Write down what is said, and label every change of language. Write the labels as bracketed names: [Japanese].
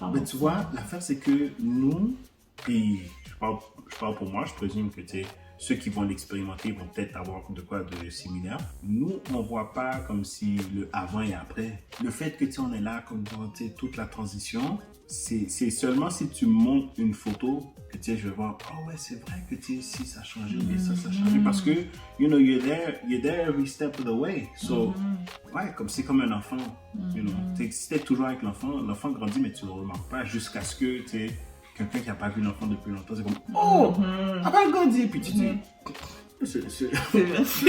[French] Mais tu vois, l'affaire c'est que nous, puis je parle pour moi, je présume que tu sais, ceux qui vont l'expérimenter vont peut-être avoir de quoi de similaire. Nous, on voit pas comme si le avant et après. Le fait que on est là comme dans toute la transition, c'est seulement si tu montes une photo que je vais voir, oh ouais, c'est vrai que si ça a changé, mais ça a changé. Parce que, [English] you know, you're there every step of the way. [French] So, ouais, comme c'est comme un enfant. [English] You know, [French] si t'es toujours avec l'enfant grandit, mais tu le remarques pas jusqu'à ce que, quelqu'un qui n'a pas vu l'enfant depuis longtemps, c'est comme « Oh, elle a grandi !» Puis tu dis « C'est vrai.